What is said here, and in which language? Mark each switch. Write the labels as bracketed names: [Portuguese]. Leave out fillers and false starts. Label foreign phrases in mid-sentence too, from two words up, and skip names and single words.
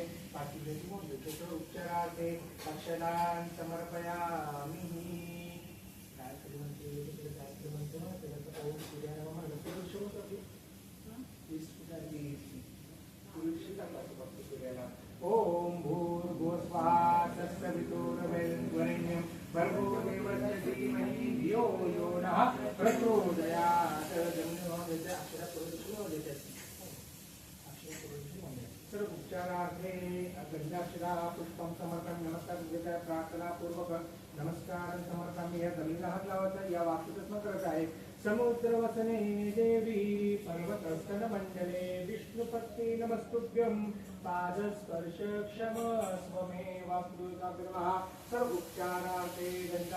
[Sanskrit] उपचारार्थे अक्षदान समर्पयामि. [Marathi] गायत्री म्हणतो त्यानंतर [Sanskrit] ओम सूर्याय नमः. ओम भूर्भुवस्वः तत्सवितुर्वरेण्यं भर्गो देवस्य धीमहि धियो यो नः प्रचोदयात्. सर्व उपचारार्थे गंधाक्षरा पुष्पं समर्पयामि. नमस्कार प्रार्थना पूर्वक नमस्कार समर्पयामि. [Marathi] या जमिनीला हात लावायचा. या वाक्याचं स्मरण करायचं आहे. [Sanskrit] समुद्रवसने देवी पर्वतस्तन मंडले विष्णुपत्नी नमस्तुभ्यं पादस्पर्श क्षमस्व मे वाक्कृताग्रमः. सर्व उपचारार्थे